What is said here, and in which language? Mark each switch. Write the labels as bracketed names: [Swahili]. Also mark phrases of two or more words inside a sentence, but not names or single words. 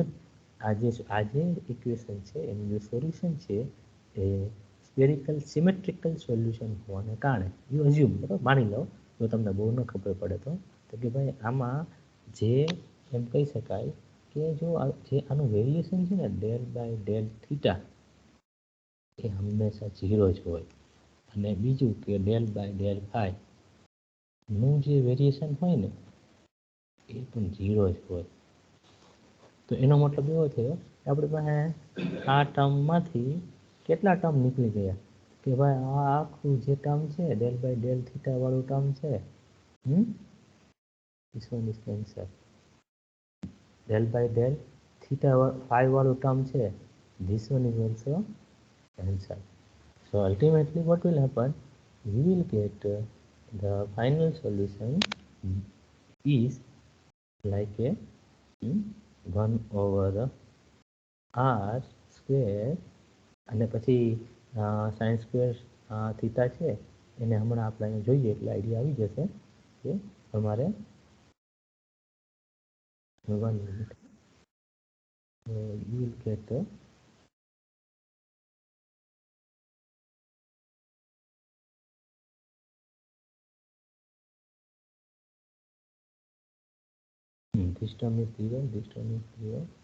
[Gujarati] આજે ઇક્વેશન છે એનું જે સોલ્યુશન છે એ [English] spherical symmetrical solution [Gujarati] હોવાને કારણે [English] you assume, [Gujarati] બરાબર, માની લો જો તમને બહુ ન ખબર પડે તો કે ભાઈ આમાં જે એમ કહી શકાય કે જો જે આનું વેરિએશન છે ને [English] del by del theta [Gujarati] એ હંમેશા 0 જ હોય, અને બીજું કે [English] del by del phi [Gujarati] નું જે વેરિએશન હોય ને એ પણ 0 જ હોય. તો એનો મતલબ એવો થયો કે આપણી પાસે આ ટર્મમાંથી કેટલા ટર્મ નીકળી ગયા કે ભાઈ આ આખું જે ટર્મ છે [English] del by del theta [Gujarati] વાળું ટર્મ છે, [English] this one is cancel. del by del theta phi [Gujarati] વાળું ટર્મ છે, [English] this one is also cancel. So ultimately what will happen, we will get the final solution is like a [Gujarati] 1/r સ્ક્વેર અને પછી [English] sine square theta [Gujarati] છે એને હમણાં આપણે અહીંયા જોઈએ એટલે આઈડિયા આવી જશે કે તમારે [English] 1 મિનિટ you will get this term is 0, this term is 0.